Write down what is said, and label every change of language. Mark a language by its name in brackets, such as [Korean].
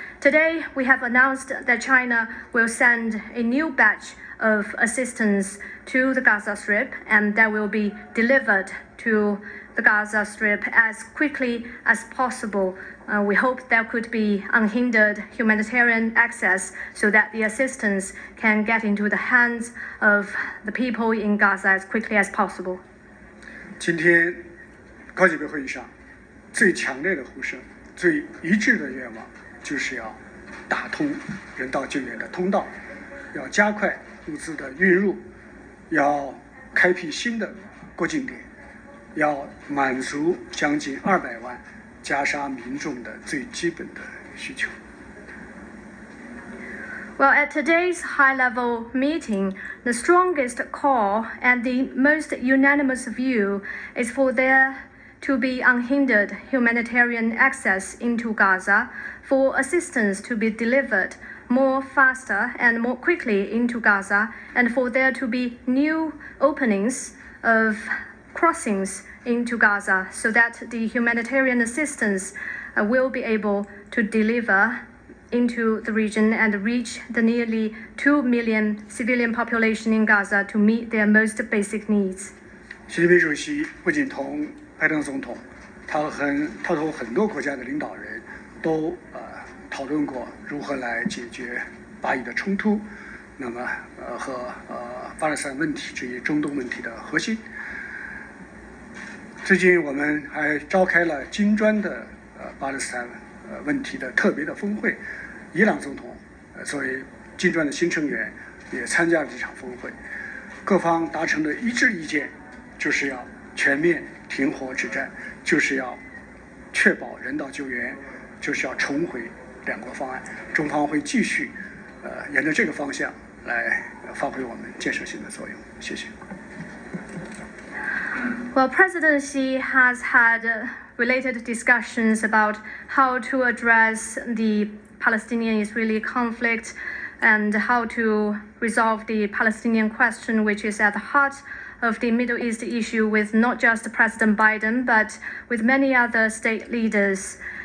[English] Today, we have announced that China will send a new batch of assistance to the Gaza Strip, and that will be delivered to the Gaza Strip as quickly as possible. We hope there could be unhindered humanitarian access so that the assistance can get into the hands of the people in Gaza as quickly as possible. [Chinese] 今天高级别会议上最强烈的呼声、最一致的愿望，就是要打通人道救援的通道，要加快物资的运入，要开辟新的过境点，要满足将近200万加沙民众的最基本的需求。 [English] Well, at today's high-level meeting, the strongest call and the most unanimous view is for there to be unhindered humanitarian access into Gaza, for assistance to be delivered more faster and more quickly into Gaza, and for there to be new openings of crossings into Gaza so that the humanitarian assistance will be able to deliver into the region and reach the nearly 2 million civilian population in Gaza to meet their most basic needs. [Chinese] 习近平主席不仅同拜登总统，他同很多国家的领导人都讨论过如何来解决巴以的冲突，那么和巴勒斯坦问题这一中东问题的核心。最近我们还召开了金砖的巴勒斯坦问题的特别的峰会，伊朗总统作为金砖的新成员也参加了这场峰会，各方达成的一致意见就是要全面停火止战，就是要确保人道救援，就是要重回两国方案。中方会继续沿着这个方向来发挥我们建设性的作用。谢谢。 [English] Well, President Xi has had related discussions about how to address the Palestinian-Israeli conflict and how to resolve the Palestinian question, which is at the heart of the Middle East issue with not just President Biden, but with many other state leaders.